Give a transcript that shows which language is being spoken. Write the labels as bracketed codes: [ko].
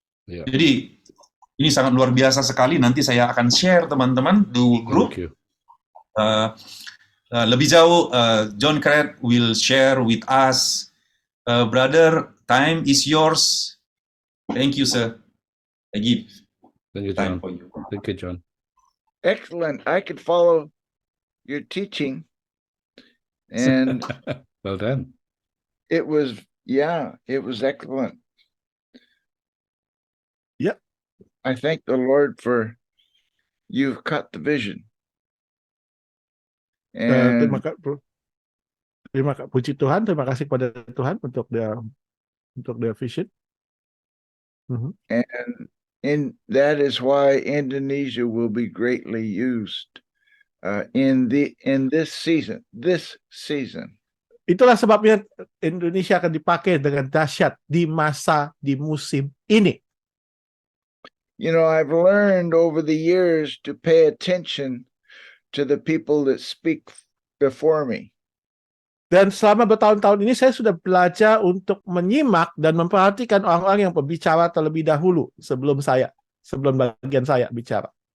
[id] Jadi ini sangat luar biasa sekali. Nanti saya akan share, teman-teman, di grup. Lebih jauh, [en] John Craig will share with us. Brother, time is yours. Thank you, sir. I give time for you. Thank you, John. Excellent. I could follow your teaching. And well done. it was excellent. Yep. I thank the Lord for you've cut the vision. And [id] terima kasih, puji Tuhan, terima kasih kepada Tuhan untuk [en] their vision. And that is why Indonesia will be greatly used in this season. [id] Itulah sebabnya Indonesia akan dipakai dengan dahsyat di musim ini. [en] You know, I've learned over the years to pay attention to the people that speak before me. [id] Dan selama bertahun-tahun ini saya sudah belajar untuk menyimak dan memperhatikan orang-orang yang berbicara terlebih dahulu sebelum bagian saya bicara.